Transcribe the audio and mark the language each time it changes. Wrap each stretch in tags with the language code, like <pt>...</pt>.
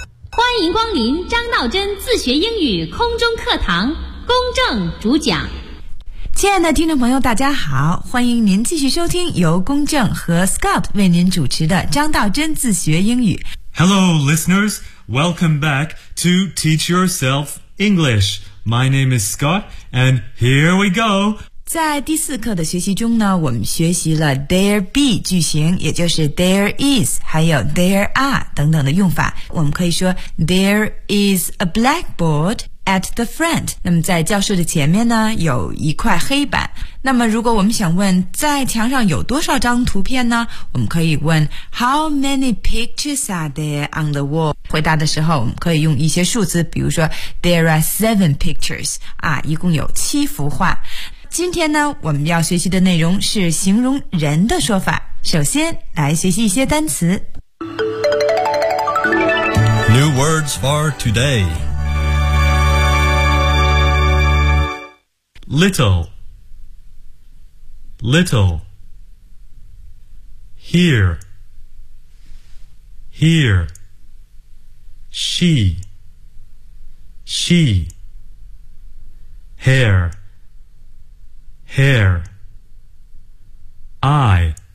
<zh>欢迎光临张道真自学英语空中课堂，公正主讲。亲爱的听众朋友大家好，欢迎您继续收听由公正和 Scott 为您主持的张道真自学英语。</zh> <en>Hello listeners, welcome back to Teach Yourself English. My name is Scott and here we go.</en> <zh>在第四课的学习中呢，我们学习了 there be 句型，也就是 there is 还有 there are 等等的用法。我们可以说</zh> <en>there is a blackboardat the front，</en> <zh>那么在教室的前面呢有一块黑板。那么如果我们想问在墙上有多少张图片呢，我们可以问</zh> <en>How many pictures are there on the wall？</en> <zh>回答的时候我们可以用一些数字，比如说</zh> <en>There are 7 pictures，</en> <zh>啊，一共有7幅画。今天呢我们要学习的内容是形容人的说法，首先来学习一些单词。</zh> <en>New words for todayLittle, here, she, hair, eye,</en>